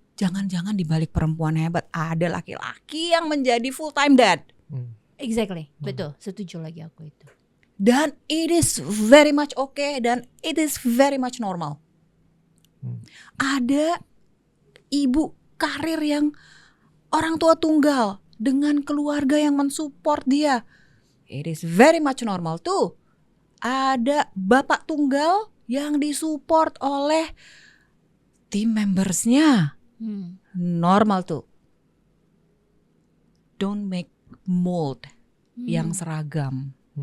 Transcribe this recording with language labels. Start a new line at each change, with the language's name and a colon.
Indonesian: Jangan-jangan di balik perempuan hebat ada laki-laki yang menjadi full time dad. Exactly, betul, setuju lagi aku itu.
English: Dan it is very much okay dan it is very much normal.
Indonesian: Ada ibu karir yang orang tua tunggal dengan keluarga yang mensupport dia.
English: It is very much normal tuh.
Indonesian: Ada bapak tunggal yang disupport oleh tim membersnya. Normal tuh.
English: Don't make mold
Indonesian: yang seragam.